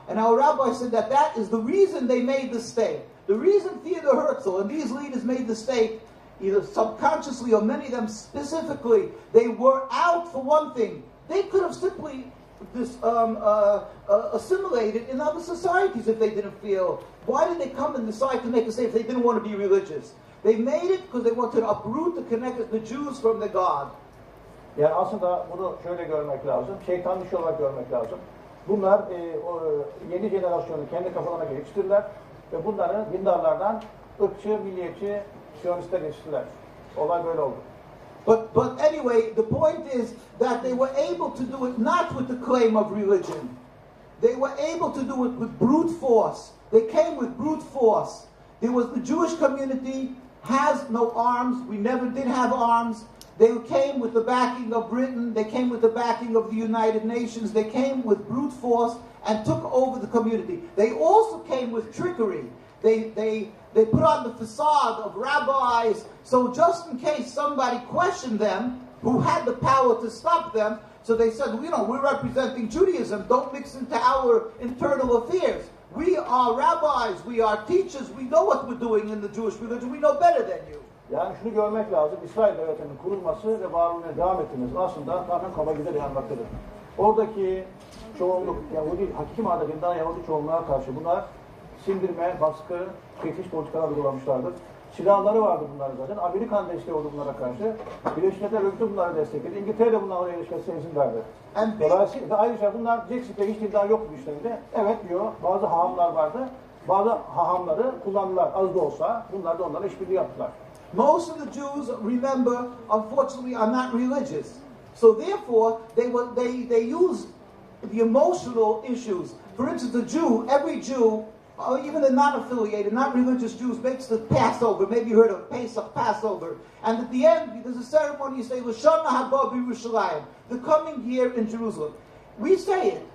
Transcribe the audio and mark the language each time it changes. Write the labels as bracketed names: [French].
[English] And our rabbi said that is the reason they made the state. The reason Theodor Herzl and these leaders made the state, either subconsciously or many of them specifically, they were out for one thing. They could have simply assimilated in other societies if they didn't feel. Why did they come and decide to make a state if they didn't want to be religious? They made it because they wanted to uproot the Jews from the God. [Turkish] Yani aslında bunu şöyle görmek lazım, şeytan dışı olarak görmek lazım. Bunlar yeni jenerasyonu kendi kafalarına geçirdiler ve bunları dindarlardan ırkçı, milliyetçi, siyonistler geçirdiler. Olay böyle oldu. [English] But anyway, the point is that they were able to do it not with the claim of religion. They were able to do it with brute force. They came with brute force. There was the Jewish community has no arms. We never did have arms. They came with the backing of Britain. They came with the backing of the United Nations. They came with brute force and took over the community. They also came with trickery. They put on the facade of rabbis, so just in case somebody questioned them, who had the power to stop them, so they said, we're representing Judaism, don't mix into our internal affairs. We are rabbis, we are teachers, we know what we're doing in the Jewish religion, we know better than you. [Turkish] Yani şunu görmek lazım, İsrail devletinin kurulması ve varlığına devam etmesi aslında tamamen kaba güzel yanmaktadır. Oradaki çoğunluk, Yahudi, hakiki manada dindar Yahudi çoğunluğa karşı bunlar sindirme, baskı, tehdit politikalar uygulamışlardır. Silahları vardı bunlar zaten. Amerikan desteği oldu bunlara karşı. Birleşik Milletler Örgütü bunları destekledi. İngiltere de bunlara ilişkisine izin verdi. Dolayısıyla ayrıca bunlar diyeceksin hiç dindar yoktu işlerinde. Evet diyor, bazı hahamlar vardı. Bazı hahamları kullandılar az da olsa. Bunlar da onlarla işbirliği yaptılar. [English] Most of the Jews, remember, unfortunately are not religious. So therefore, they use the emotional issues. For instance, every Jew, even the non-affiliated, not religious Jews, makes the Passover. Maybe you heard of Pesach, Passover. And at the end, there's a ceremony you say, [Hebrew] L'shana haba b'Yerushalayim, [English] the coming year in Jerusalem. We say it.